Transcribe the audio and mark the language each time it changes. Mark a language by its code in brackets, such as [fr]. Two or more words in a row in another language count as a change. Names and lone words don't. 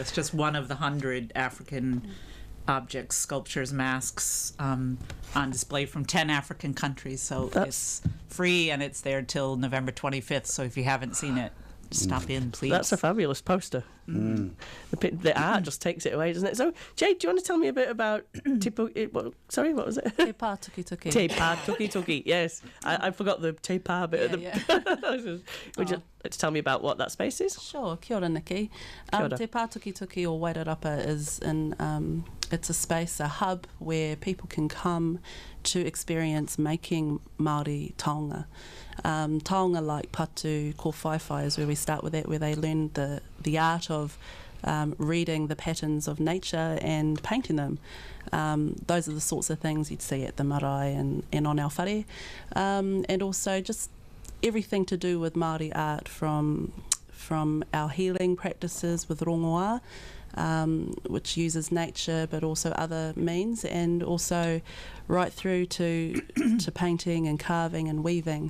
[en] That's just one of the 100 African objects, sculptures, masks on display from 10 African countries. So it's free and it's there till November 25th. So if you haven't seen it, stop in, please. That's a fabulous poster. The art just takes it away, doesn't it? So, Jade, do you want to tell me a bit about sorry, what was it? Te pā tuki tuki. Te pā tuki tuki, yes. I forgot the [mi] te pā [en] bit. Would you like to tell me about what that space is? Sure, [mi] kia ora, Nikki. Kia ora. [en] Te pā tuki tuki, or Wairarapa, is it's a space, a hub where people can come to experience making Māori taonga. Taonga like patu, [mi] ko whaiwhai [en] is where we start with that, where they learn the art of reading the patterns of nature and painting them. Those are the sorts of things you'd see at the marae and on our whare. And also just everything to do with Māori art from our healing practices with rongoā, which uses nature but also other means, and also right through to painting and carving and weaving.